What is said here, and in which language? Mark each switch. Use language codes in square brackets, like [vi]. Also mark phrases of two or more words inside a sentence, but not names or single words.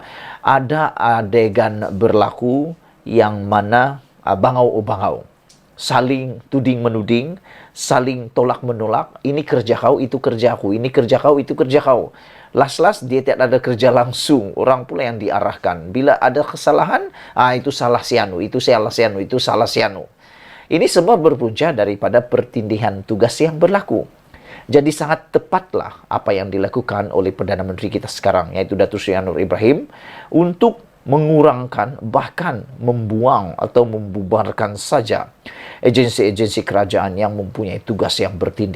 [ms] Ada adegan berlaku yang mana bangau-bangau. saling tuding-menuding, saling tolak-menolak, ini kerja kau, itu kerja aku, ini kerja kau, itu kerja kau. Las-las dia tidak ada kerja langsung, orang pula yang diarahkan. Bila ada kesalahan, itu salah si anu, itu salah si anu, itu salah si anu. Ini semua berpunca daripada pertindihan tugas yang berlaku. Jadi sangat tepatlah apa yang dilakukan oleh Perdana Menteri kita sekarang, yaitu Datuk Seri Anwar Ibrahim, untuk mengurangkan, bahkan membuang atau membubarkan saja agensi-agensi kerajaan yang mempunyai tugas yang bertindih.